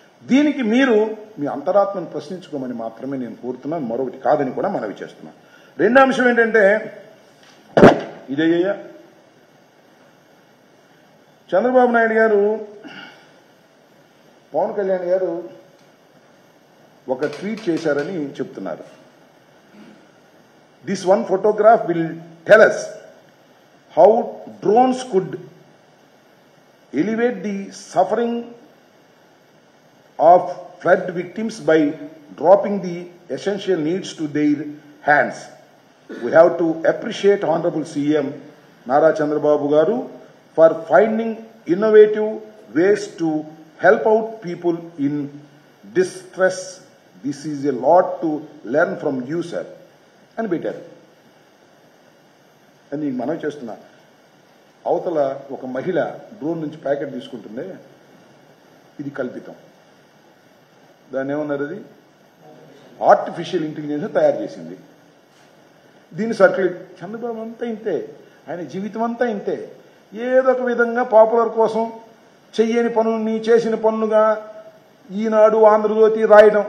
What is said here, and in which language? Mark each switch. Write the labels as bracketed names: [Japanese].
[Telugu] దీనికి మీరు మీ అంతరాత్మను ప్రశ్నించుకోమని మాత్రమే నేను కోరుతున్నాను, మరొకటి కాదని కూడా మనవి చేస్తున్నాను. రెండో అంశం ఏంటంటే, ఇదయ్యా చంద్రబాబు నాయుడు గారు, పవన్ కళ్యాణ్ గారు ఒక ట్వీట్ చేశారని చెప్తున్నారు. [English] This one photograph will tell us how drones could elevate the suffering of flood victims by dropping the essential needs to their hands. We have to appreciate Honorable CM Nara Chandrababu Garu for finding innovative ways to help out people in distress. This is a lot to learn from you, sir. [Telugu] అని పెట్టారు. అని మనం చేస్తున్నా. అవతల ఒక మహిళ drone నుంచి packet తీసుకుంటుంది, ఇది కల్పితం. దాన్ని ఏమన్నారు, అది ఆర్టిఫిషియల్ ఇంటెలిజెన్స్ తయారు చేసింది. దీన్ని సర్క్యులేట్. చంద్రబాబు అంతా ఇంతే, ఆయన జీవితం అంతా ఇంతే. ఏదో ఒక విధంగా పాపులర్ కోసం చెయ్యని పనుల్ని చేసిన పనులుగా ఈనాడు ఆంధ్రజ్యోతి రాయడం.